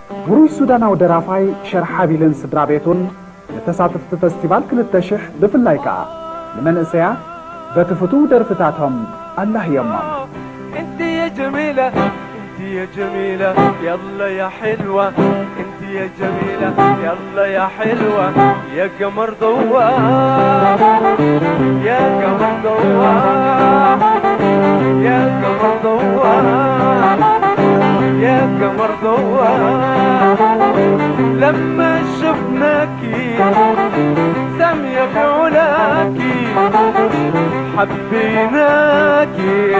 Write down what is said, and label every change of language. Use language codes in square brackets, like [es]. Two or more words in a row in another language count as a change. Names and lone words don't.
[ti] ውሩይ ሱዳናዊ ደራፋይ ሸርሓቢልን ስድራ ቤቱን ለተሳተፍቲ ፌስቲቫል 2000 ብፍላይ ከዓ ንመንእሰያት በቲ ፍቱው ደርፍታቶም አላህ የማም [ar] انت يا جميلة انت يا جميلة يلا يا حلوة انت يا جميلة يلا يا حلوة يا قمر ضواه يا قمر ضواه يا قمر ضواه يا قمر ضواه لما شفناكي سامية في علاكي حبيناكي